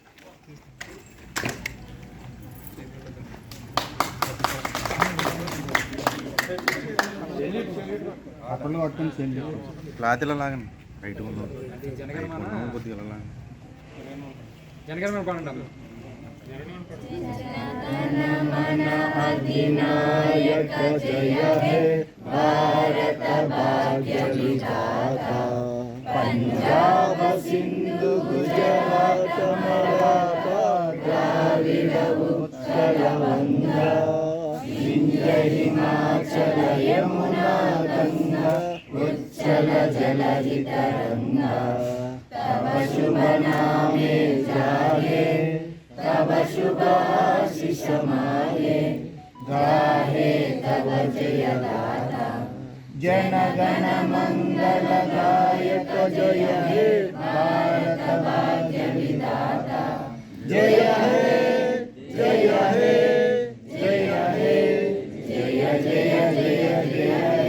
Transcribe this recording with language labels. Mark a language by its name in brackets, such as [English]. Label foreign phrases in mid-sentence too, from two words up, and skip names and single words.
[Telugu] క్లాత్ ఇలా లాగండి, రైట్ కొద్దిగా ఇలా లాగండి. జనగణమన పాడండి. [Bangla] অধিনায়ক জয় হে ভারত ভাগ্য বিধাতা, পঞ্জাব সিন্ধু গুজরাত মরাঠা দ্রাবিড় উৎকল গঙ্গা, বিন্ধ্য হিমাচল যমুনা গঙ্গা উচ্চল জলধি তরঙ্গা, তব শুভ নামে জাগে, তব শুভ আশিস মাগে, গাহে তব জয় গাথা, জন গণ মঙ্গল গায়ক জয় হে ভারত ভাগ্য বিধাতা, জয় হে জয় হে জয় হে জয় জয় জয় জয় হে।